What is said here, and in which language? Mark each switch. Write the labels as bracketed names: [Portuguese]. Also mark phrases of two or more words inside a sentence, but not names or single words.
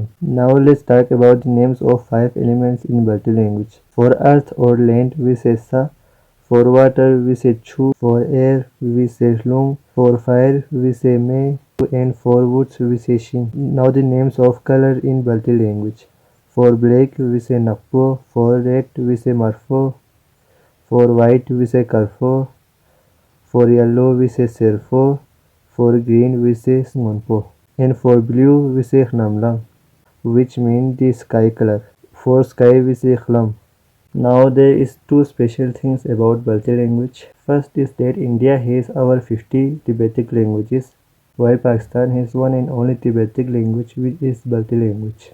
[English] Now let's talk about the names of 5 elements in Balti language. For earth or land we say Sa, for water we say Chu, for air we say Hlung, for fire we say Me, and for woods we say Shin. Now the names of color in Balti language. For black we say Nakpo, for red we say Marfo, for white we say Karfo, for yellow we say Serfo, for green we say Smonpo, and for blue we say Hnamlang, which means the sky color. For sky we say Khlam. Now there is two special things about Balti language. First is that India has over 50 Tibetic languages, while Pakistan has one and only Tibetic language, which is Balti language.